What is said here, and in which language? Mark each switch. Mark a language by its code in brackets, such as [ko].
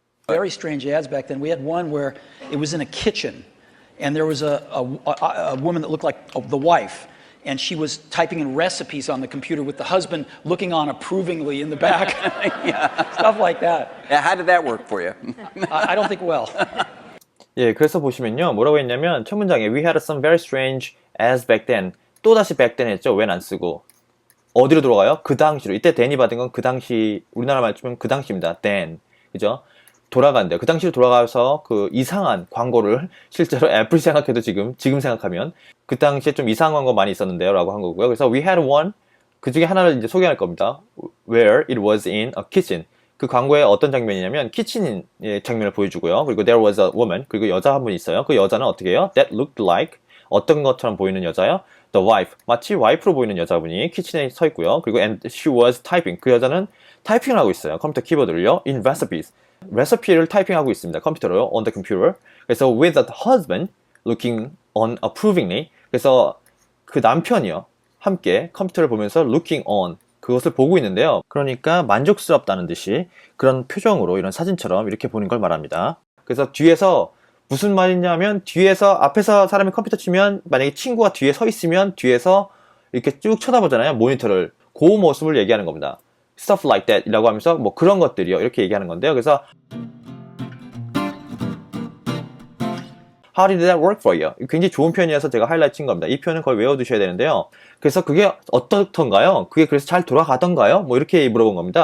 [en] Very strange ads back then. We had one where it was in a kitchen, and there was a woman that looked like the wife, and she was typing in recipes on the computer with the husband looking on approvingly in the back. Stuff like that. Yeah, how did that work for you? I don't think well. [ko] 예, 그래서 보시면요. 뭐라고 했냐면 첫 문장에 [en] We had some very strange as back then. [ko] 또다시 back then 했죠. when 안 쓰고. 어디로 돌아가요? 그 당시로. 이때 then이 받은 건 그 당시, 우리나라 말 치면 그 당시입니다. then. 그죠? 돌아간대요. 그 당시로 돌아가서 그 이상한 광고를 실제로 애플 생각해도 지금 생각하면 그 당시에 좀 이상한 광고 많이 있었는데요. 라고 한 거고요. [en] 그래서 we had one. [ko] 그 중에 하나를 이제 소개할 겁니다. [en] Where it was in a kitchen. [ko] 그 광고의 어떤 장면이냐면 키친의 장면을 보여주고요. [en] 그리고 there was a woman. [ko] 그리고 여자 한 분이 있어요. 그 여자는 어떻게 해요? [en] That looked like [ko] 어떤 것처럼 보이는 여자요? [en] The wife. [ko] 마치 와이프로 보이는 여자분이 키친에 서 있고요. [en] 그리고 and she was typing. [ko] 그 여자는 타이핑을 하고 있어요. 컴퓨터 키보드를요. [en] In recipes. [ko] 레시피를 타이핑하고 있습니다. [en] 컴퓨터로 on the computer. 그래서 with the husband looking on approvingly. [ko] 그래서 그 남편이요. 함께 컴퓨터를 보면서 [en] looking on. [ko] 그것을 보고 있는데요. 그러니까 만족스럽다는 듯이 그런 표정으로 이런 사진처럼 이렇게 보는 걸 말합니다. 그래서 뒤에서 무슨 말이냐면 뒤에서 앞에서 사람이 컴퓨터 치면 만약에 친구가 뒤에 서 있으면 뒤에서 이렇게 쭉 쳐다보잖아요. 모니터를. 그 모습을 얘기하는 겁니다. [en] Stuff like that [ko] 이라고 하면서 뭐 그런 것들이요. 이렇게 얘기하는 건데요. [en] 그래서 How did that work for you? [ko] 굉장히 좋은 표현이어서 제가 하이라이트 친 겁니다. 이 표현은 거의 외워두셔야 되는데요. 그래서 그게 어떻던가요? 그게 그래서 잘 돌아가던가요? 뭐 이렇게 물어본 겁니다.